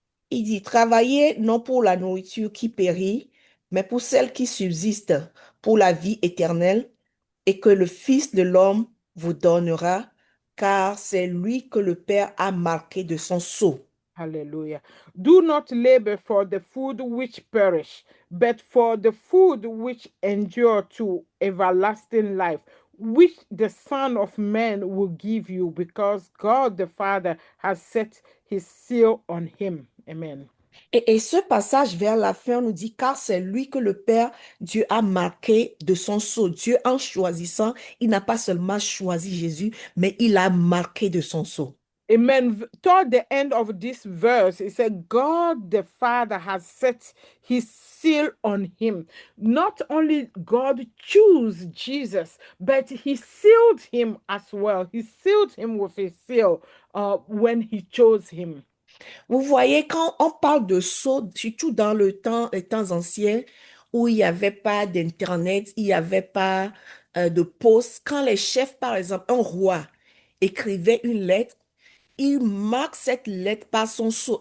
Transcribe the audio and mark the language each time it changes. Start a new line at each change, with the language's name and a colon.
French: Il dit, travaillez non pour la nourriture qui périt, mais pour celle qui subsiste, pour la vie éternelle, et que le Fils de l'homme vous donnera, car c'est lui que le Père a marqué de son sceau.
English: Hallelujah. Do not labor for the food which perish, but for the food which endure to everlasting life, which the Son of Man will give you, because God the Father has set his seal on him. Amen.
French: Et ce passage vers la fin nous dit, car c'est lui que le Père, Dieu a marqué de son sceau. Dieu, en choisissant, il n'a pas seulement choisi Jésus, mais il a marqué de son sceau. Amen.
English: Toward the end of this verse, it said, God the Father has set his seal on him. Not only God chose Jesus, but he sealed him as well. He sealed him with his seal when he chose him.
French: Vous voyez, quand on parle de sceau, surtout dans les temps anciens, où il n'y avait pas d'Internet, il n'y avait pas de poste, quand les chefs, par exemple, un roi, écrivait une lettre, il marque cette lettre par son sceau.